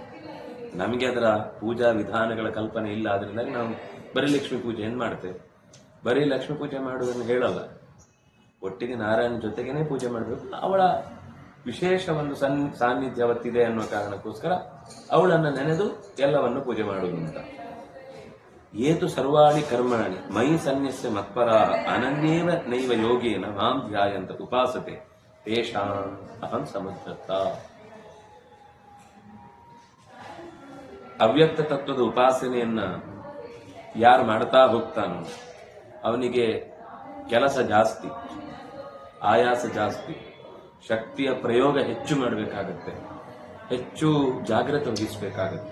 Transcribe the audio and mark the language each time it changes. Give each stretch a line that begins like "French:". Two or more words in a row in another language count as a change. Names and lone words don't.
Kannada: ನಮಗೆ ಅದರ ಪೂಜಾ ವಿಧಾನಗಳ ಕಲ್ಪನೆ ಇಲ್ಲ, ಆದ್ರಿಂದಾಗಿ ನಾವು ಬರೀ ಲಕ್ಷ್ಮೀ ಪೂಜೆಯನ್ನು ಮಾಡ್ತೇವೆ. ಬರೀ ಲಕ್ಷ್ಮೀ ಪೂಜೆ ಮಾಡುವುದನ್ನು ಹೇಳಲ್ಲ, ಒಟ್ಟಿಗೆ ನಾರಾಯಣ ಜೊತೆಗೇನೆ ಪೂಜೆ ಮಾಡಬೇಕು. ಅವಳ ವಿಶೇಷ ಒಂದು ಸಾನ್ನಿಧ್ಯ ಅವತ್ತಿದೆ ಅನ್ನುವ ಕಾರಣಕ್ಕೋಸ್ಕರ ಅವಳನ್ನು ನೆನೆದು ಎಲ್ಲವನ್ನು ಪೂಜೆ ಮಾಡುವುದು ಅಂತ.
Sanskrit: ಏತು ಸರ್ವಾಣಿ ಕರ್ಮಾಣಿ ಮೈ ಸನ್ಯಸ್ಯ ಮತ್ಪರ ಅನನ್ಯೇವ ನೈವ ಯೋಗೇನ ಮಾಂ ಧ್ಯಾಯಂತ ಉಪಾಸತೆ ತೇಷಾಂ ಅಹಂ ಸಮುದ್ರತ.
Kannada: ಅವ್ಯಕ್ತ ತತ್ವದ ಉಪಾಸನೆಯನ್ನ ಯಾರು ಮಾಡ್ತಾ ಹೋಗ್ತಾನೋ ಅವನಿಗೆ ಕೆಲಸ ಜಾಸ್ತಿ, ಆಯಾಸ ಜಾಸ್ತಿ, ಶಕ್ತಿಯ ಪ್ರಯೋಗ ಹೆಚ್ಚು ಮಾಡಬೇಕಾಗತ್ತೆ, ಹೆಚ್ಚು ಜಾಗ್ರತೆ ವಹಿಸಬೇಕಾಗತ್ತೆ.